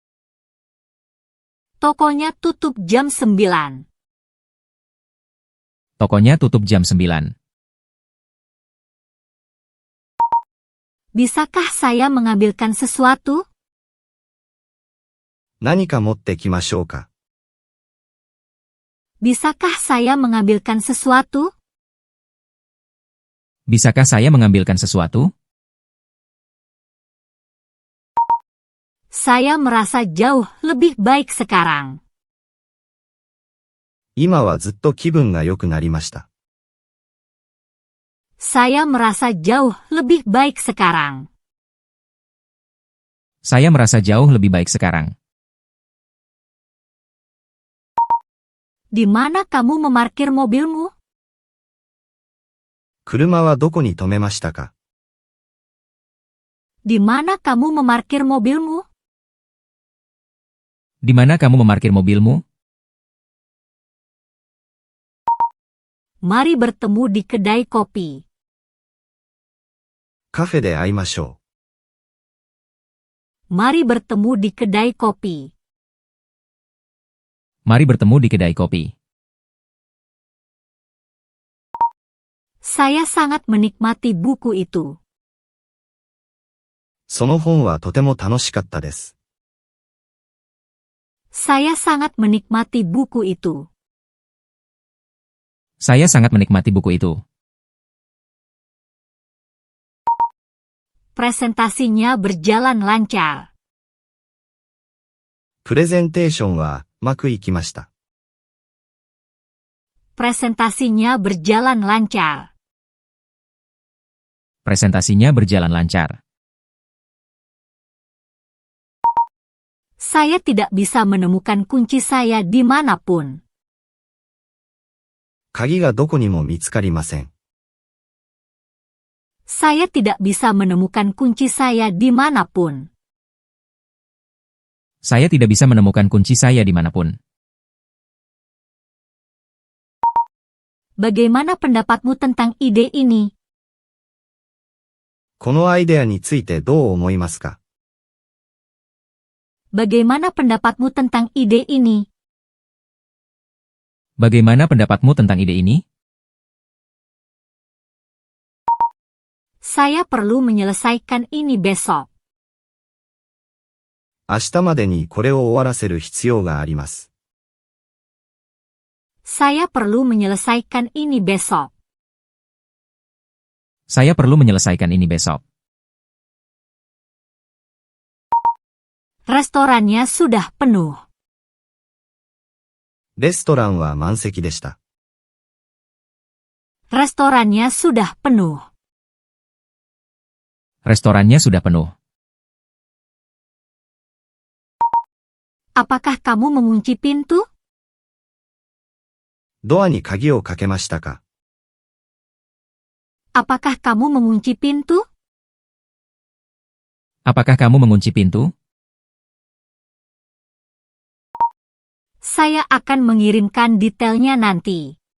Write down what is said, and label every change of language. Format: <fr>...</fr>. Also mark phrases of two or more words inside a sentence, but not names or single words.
<id>Tokonya tutup jam 9. Tokonya tutup jam 9. Bisakah saya mengambilkan sesuatu?</id> <ja>何か持ってきましょうか。</ja> <id>Bisakah saya mengambilkan sesuatu? Bisakah saya mengambilkan sesuatu? Saya merasa jauh lebih baik sekarang.</id> <ja>今はずっと気分が良くなりました。</ja> <id>Saya merasa jauh lebih baik sekarang. Saya merasa jauh lebih baik sekarang. Di mana kamu memarkir mobilmu?</id> <ja>車はどこに止めましたか。</ja> <id>Di mana kamu memarkir mobilmu? Di mana kamu memarkir mobilmu? Mari bertemu di kedai kopi.</id> <ja>カフェで会いましょ</ja> <id>Mari bertemu di kedai kopi. Mari bertemu di kedai kopi. Saya sangat menikmati buku itu.</id> <ja>う。その本はとても楽しかったです。</ja> <id>Saya sangat menikmati buku itu. Saya sangat menikmati buku itu. Presentasinya berjalan lancar.</id> <ja>プレゼンテーションはうまくいきました。</ja> <id>Presentasinya berjalan lancar. Presentasinya berjalan lancar. Saya tidak bisa menemukan kunci saya dimanapun.</id> <ja>鍵がどこにも見つかりません。</ja> <id>Saya tidak bisa menemukan kunci saya dimanapun. Saya tidak bisa menemukan kunci saya dimanapun. Bagaimana pendapatmu tentang ide ini?</id> <ja>このアイデアについてどう思いますか。</ja> <id>Bagaimana pendapatmu tentang ide ini? Bagaimana pendapatmu tentang ide ini? Saya perlu menyelesaikan ini besok.</id> <ja>明日までにこれを終わらせる必要があります。</ja> <id>Saya perlu menyelesaikan ini besok. Saya perlu menyelesaikan ini besok. Restorannya sudah penuh.</id> <ja>レストランは満席でした。</ja> <id>Restorannya sudah penuh. Restorannya sudah penuh. Apakah kamu mengunci pintu?</id> <ja>ドアに鍵をかけましたか。</ja> <id>Apakah kamu mengunci pintu? Apakah kamu mengunci pintu? Saya akan mengirimkan detailnya nanti.</id>